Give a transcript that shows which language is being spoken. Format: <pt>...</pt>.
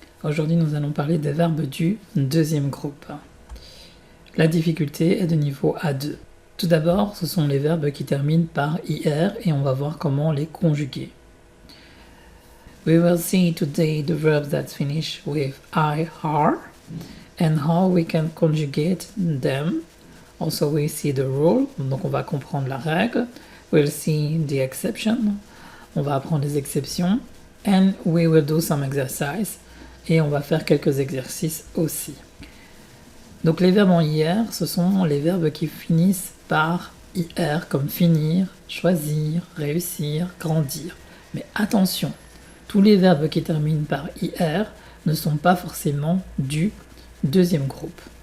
<fr>Aujourd'hui nous allons parler des verbes du deuxième groupe. La difficulté est de niveau A2. Tout d'abord, ce sont les verbes qui terminent par IR et on va voir comment les conjuguer.</fr> <en>We will see today the verbs that finish with IR and how we can conjugate them. Also we see the rule,</en> <fr>donc on va comprendre la règle.</fr> <en>We'll see the exception,</en> <fr>on va apprendre les exceptions.</fr> <en>And we will do some exercise.</en> <fr>Et on va faire quelques exercices aussi. Donc les verbes en IR, ce sont les verbes qui finissent par IR, comme finir, choisir, réussir, grandir. Mais attention, tous les verbes qui terminent par IR ne sont pas forcément du deuxième groupe.</fr>